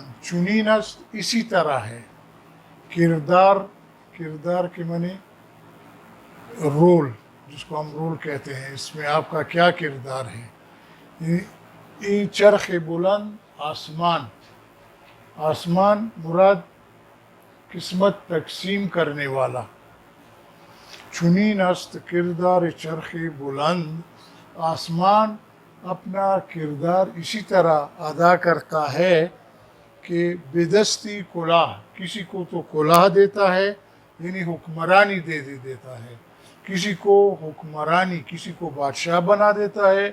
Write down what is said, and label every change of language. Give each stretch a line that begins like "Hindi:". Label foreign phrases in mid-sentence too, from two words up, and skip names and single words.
Persian: چنین است
Urdu: اسی طرح ہے کردار کے معنی رول، جس کو ہم رول کہتے ہیں، اس میں آپ کا کیا کردار ہے.
Persian: این چرخ بلند
Urdu: آسمان مراد قسمت تقسیم کرنے والا.
Persian: چنین است کردار چرخ بلند،
Urdu: آسمان اپنا کردار اسی طرح ادا کرتا ہے کہ
Persian: بدستی کلاه،
Urdu: کسی کو تو کلاه دیتا ہے یعنی حکمرانی دیتا ہے، کسی کو حکمرانی، کسی کو بادشاہ بنا دیتا ہے.